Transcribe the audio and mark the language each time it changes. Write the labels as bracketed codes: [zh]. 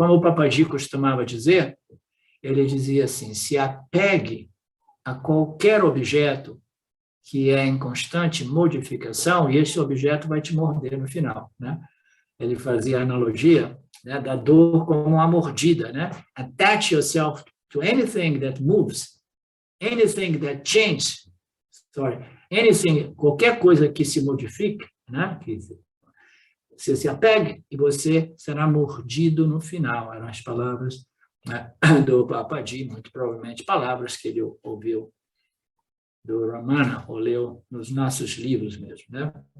[pt] Como o Papaji costumava dizer, ele dizia assim: se apegue a qualquer objeto que é em constante modificação, e esse objeto vai te morder no final, né? Ele fazia a analogia, né, da dor como uma mordida, né? [en] Attach yourself to anything that moves, anything that changes, anything, [pt] qualquer coisa que se modifique, né? Que você se apegue e você será mordido no final. Eram as palavras, né, do Papaji, muito provavelmente palavras que ele ouviu do Ramana, ou leu nos nossos livros mesmo, né?